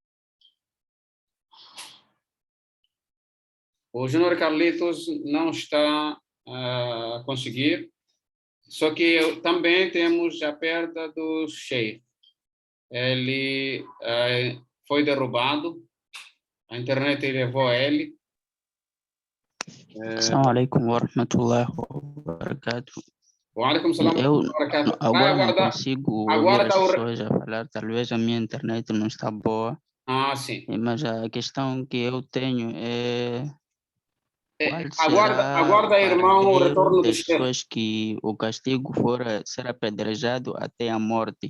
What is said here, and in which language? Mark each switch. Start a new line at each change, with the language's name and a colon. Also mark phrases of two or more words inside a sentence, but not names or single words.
Portuguese: O Júnior Carlitos não está a conseguir. Só que também temos a perda do Sheikh. Ele foi derrubado. A internet levou ele.
Arabic: السلام عليكم ورحمة الله وبركاته. وعليكم السلام و
Portuguese: Eu
Arabic: barakatuh.
Portuguese: agora não consigo ouvir as pessoas a falar, talvez a minha internet não está boa. Sim. Mas a questão que eu tenho é qual será aguarda, irmão, o retorno das do pessoas que o castigo for ser apedrejado até a morte.